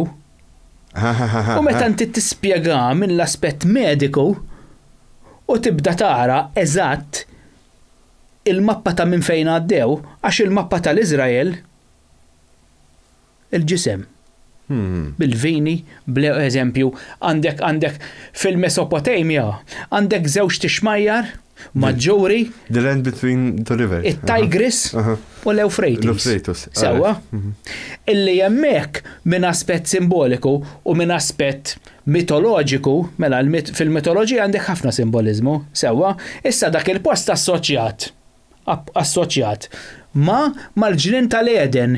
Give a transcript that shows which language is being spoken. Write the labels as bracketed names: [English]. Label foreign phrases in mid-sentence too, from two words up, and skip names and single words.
[Maltese] U meta inti tispjega minn l-aspett mediku u tibda tara eżatt il-mappa ta' minn fejn għaddew, għax il-mappa tal-Iżrael il-ġisem. Bil-vini, eżempju, għandek fil-Mesopotamia, għandek żewġ tixmajjar, Maġġuri, [English] the land between the rivers. [Maltese] it-Tigris u l-Eufrates. Sewa. Illi hemmhekk minn aspett simboliku u minn aspett mitoloġiku, mela fil-mitoloġija għandek ħafna simbolizmu, sewa, issa dak il-post assoċjat mal-ġnien tal-Eden.